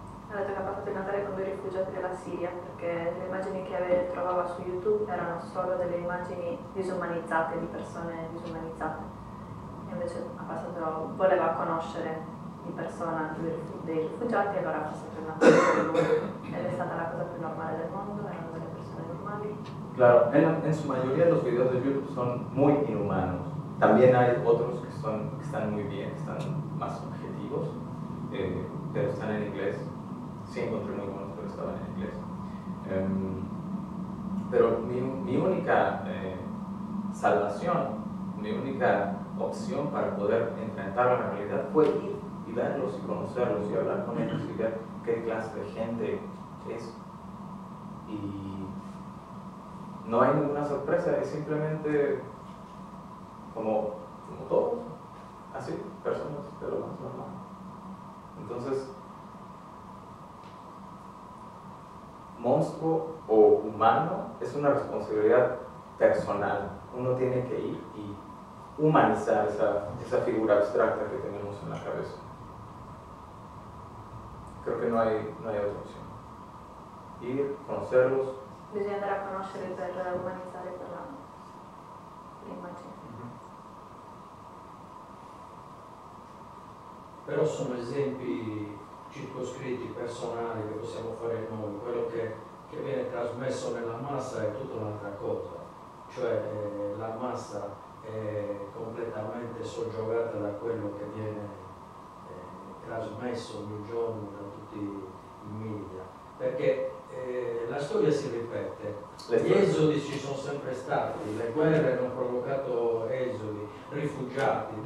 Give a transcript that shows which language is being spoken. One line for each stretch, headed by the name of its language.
Italian: Ha detto che ha passato il Natale con 2 rifugiati della Siria, perché le immagini che trovava su YouTube erano solo delle immagini disumanizzate, di persone disumanizzate. E invece voleva conoscere di persona dei rifugiati, e allora ha passato il Natale con loro. Ed è stata la cosa più normale del mondo, erano delle persone normali.
Spanish: Claro, en su mayoría los videos de YouTube son muy inhumanos. También hay otros que están muy bien, que están más objetivos, pero están en inglés. Sí encontré muy buenos, pero estaban en inglés. Pero mi única salvación, mi única opción para poder enfrentar la realidad fue ir y verlos y conocerlos y hablar con ellos y ver qué clase de gente es. Y no hay ninguna sorpresa, es simplemente como todos, así, personas de lo más normal. monstruo o humano es una responsabilidad personal. Uno tiene que ir y humanizar esa figura abstracta que tenemos en la cabeza. Creo que no hay otra opción. Ir, conocerlos.
Italian: Bisogna andare a conoscere per umanizzare l'immagine. Però sono esempi circoscritti, personali, che possiamo fare noi. Quello che viene trasmesso nella massa è tutta un'altra cosa, cioè la massa è completamente soggiogata da quello che viene trasmesso ogni giorno da tutti i media, perché la storia si ripete, gli esodi ci sono sempre stati, le guerre hanno provocato esodi, rifugiati.